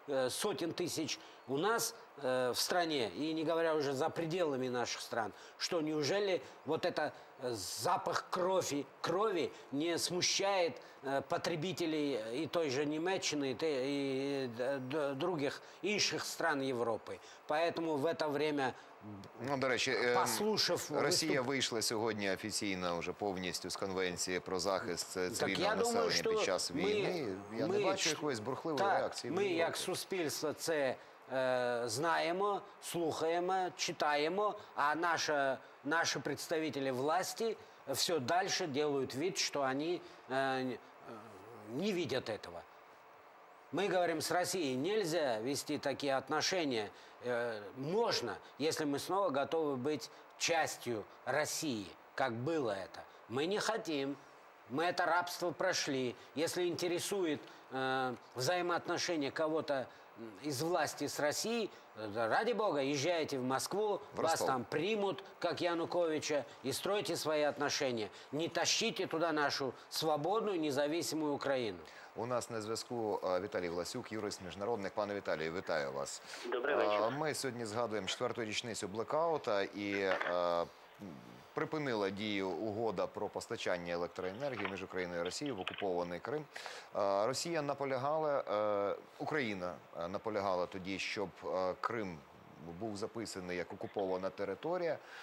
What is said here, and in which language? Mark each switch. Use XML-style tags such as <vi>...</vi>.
<ru>сотен тысяч у нас в стране, и не говоря уже за пределами наших стран, что неужели вот это запах крови не смущает потребителей и той же Німеччини, и других</ru> <uk>інших</uk> <ru>стран Європи. Поэтому в это время,</ru> <uk>До речі,</uk> <ru>послушав</ru> <uk>Росія вийшла сьогодні офіційно вже повністю з конвенції про захист цивільного населення під час війни. Я не бачу якоїсь бурхливої реакції. Ми, як суспільство, це знаємо, слухаємо, читаємо,</uk> <ru>а наши представители власти все дальше делают вид, что они не видят этого. Мы говорим, с Россией нельзя вести такие отношения. Можно, если мы снова готовы быть частью России, как было это. Мы не хотим. Мы это рабство прошли. Если интересует взаимоотношения кого-то из власти с Россией, ради бога, езжайте в Москву, вас там примут, как Януковича, и стройте свои отношения. Не тащите туда нашу свободную, независимую Украину.</ru> <uk>У нас на зв'язку Віталій Власюк, юрист міжнародник. Пане Віталію, вітаю вас. Добрий вечір. Ми сьогодні згадуємо 4-ту річницю блекаута і припинила дію угода про постачання електроенергії між Україною і Росією в окупований Крим. Росія наполягала, Україна наполягала тоді, щоб Крим був записаний як окупована територія.</uk>